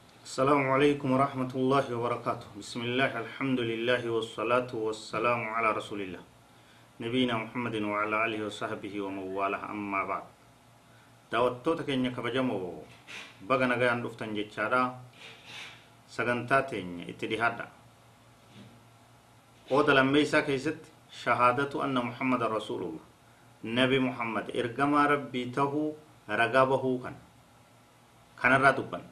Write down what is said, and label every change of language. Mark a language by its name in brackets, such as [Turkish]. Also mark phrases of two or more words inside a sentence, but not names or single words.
[Arabic] السلام عليكم ورحمة الله وبركاته. بسم الله الحمد لله والصلاة والسلام على رسول الله نبينا محمد وعلى آله وصحبه ومن والاه. أما بعد [Oromo] daawwattoota keenya kabajamoo baga nagaan dhuftan jechaadha. sagantaa teenya itti dhihaadha. qooda lammeessaa keessatti [Arabic] شهادة أن محمدا رسول الله, [Oromo] nabi muhammad ergamaa rabbii tahuu ragaa bahuu kanarraa dubbanna.